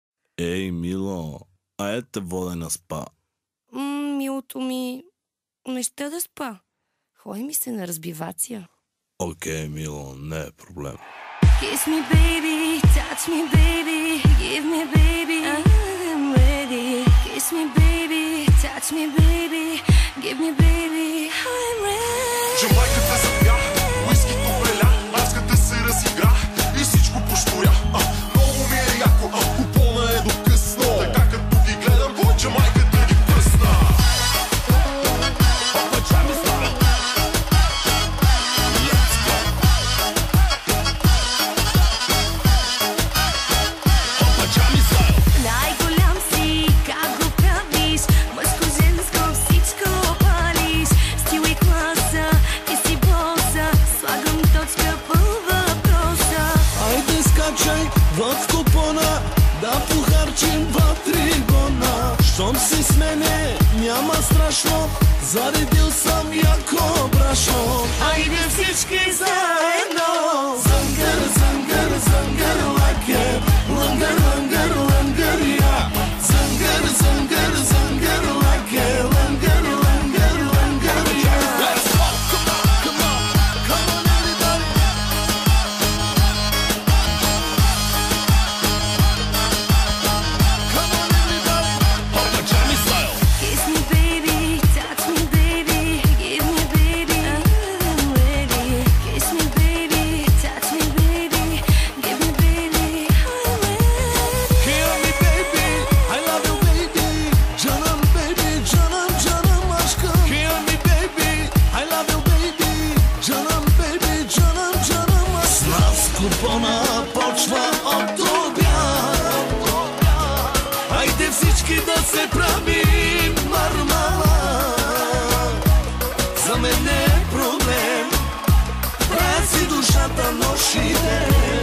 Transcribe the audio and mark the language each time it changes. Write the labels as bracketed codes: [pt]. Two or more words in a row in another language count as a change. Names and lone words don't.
[bg] Ей, мило, айде те водя на спа. Милото ми, не ще да спа. Ходи ми се на разбивация. Окей, мило, не е проблем. [en] Kiss me baby, touch me baby, give me baby, I'm ready. Kiss me baby, touch me baby, give me baby, I'm ready. [bg] Джамайката запя, уискито преля, аската се разигра и всичко поштуря. Много ми е яко, купона е до късно. Така като ги гледам, Джамайката ги пръсна. Пападжами стара. [en] Let's go. [bg] Пападжами стара. Най-голям си, как го правиш, мъжко-женско всичко палиш. Стил и класа, ти си боса, слагам точка по въпроса. Айде скачай в купона, да похарчим 2-3 гона. Щом си с мене, няма страшно, заредил съм яко брашно. Айде всички заедно. Зънгър, зънгър, зънгър лаке, лънгър, лънгър, лънгър я. Зънгър, зънгър, зънгър лаке, лънгър, лънгър, лънгър я. [en] Let's go, come on, come on everybody. Come on everybody. [bg] Пападжами стайл. [en] Kiss me baby, touch me baby, give me baby, I'm ready. Kiss me baby, touch me baby, give me baby, I'm ready. Hear me baby, I love you baby. [tr] Canım baby, canım canım aşkım. [en] Hear me baby, I love you baby. [tr] Canım baby, canım canım aşkım. [bg] С нас купона почва от обяд. Айде всички да се правим мармалад. За мен не е проблем, правя си душата нощ и ден.